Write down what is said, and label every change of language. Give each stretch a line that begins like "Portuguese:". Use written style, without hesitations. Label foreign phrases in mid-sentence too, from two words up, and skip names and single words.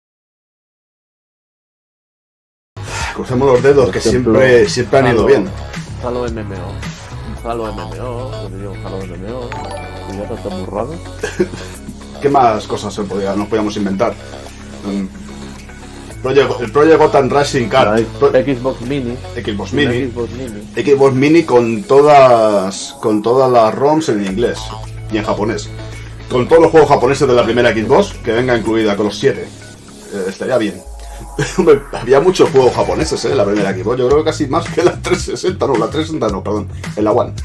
Spanish: Crucemos los dedos, que siempre han ido bien. Halo MMO. Un Halo MMO. Lo que digo, un Halo MMO. Y ya está muy raro. ¿Qué más cosas nos podíamos inventar? El Project Gotham Racing Car. Xbox Mini. Xbox Mini. Xbox Mini. Xbox Mini con todas las ROMs en inglés y en japonés. Con todos los juegos japoneses de la primera Xbox, que venga incluida con los 7. Estaría bien. Había muchos juegos japoneses en la primera Xbox. Yo creo que casi más que la 360. No, la 360 no, perdón. En la One.